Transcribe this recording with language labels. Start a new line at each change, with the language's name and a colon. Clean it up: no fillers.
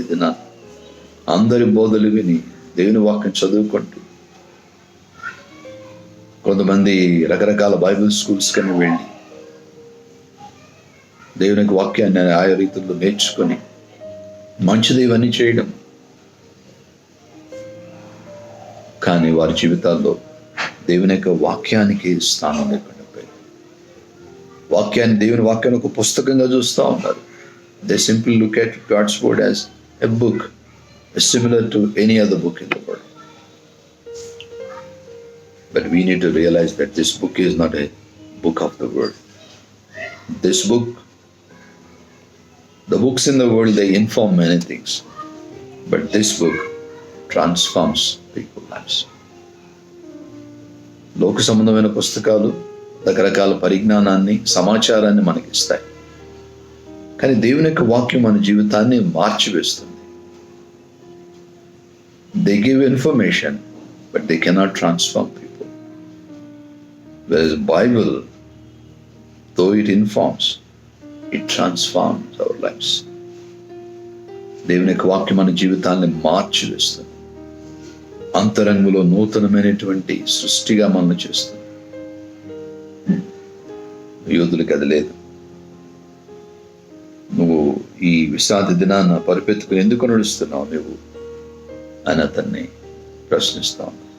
Telugu: ఇది నా అందరి బోధలు విని దేవుని వాక్యం చదువుకుంటూ కొంతమంది రకరకాల బైబిల్ స్కూల్స్ కని వెళ్ళి దేవునికి వాక్యాన్ని ఆయా రీతుల్లో నేర్చుకొని మంచిది ఇవన్నీ చేయడం, కానీ వారి జీవితాల్లో దేవుని యొక్క వాక్యానికి స్థానం లేకుండా పోయింది. దేవుని వాక్యాన్ని ఒక పుస్తకంగా చూస్తూ ఉంటారు.
English: They simple look at God's word as a book similar to any other book in the world. But we need to realize that this book is not a book of the world. This book, the books in the world, they inform many things, but this book transforms people's lives.
Telugu: లోక సంబంధమైన పుస్తకాలు రకరకాల పరిజ్ఞానాన్ని, సమాచారాన్ని మనకి ఇస్తాయి, కానీ దేవుని యొక్క వాక్యం మన జీవితాన్ని మార్చివేస్తుంది.
English: They give information, but they cannot transform people. Whereas the Bible, though it informs, it transforms our lives.
Telugu: దేవుని యొక్క వాక్యం మన జీవితాన్ని మార్చివేస్తుంది. అంతరంగంలో నూతనమైనటువంటి సృష్టిగా మనం చేస్తుంది. యూదులకు అది లేదు. నువ్వు ఈ విశ్రాంతి దినాన్ని పరిపెత్తుకుని ఎందుకు నడుస్తున్నావు నువ్వు అని అతన్ని ప్రశ్నిస్తాం.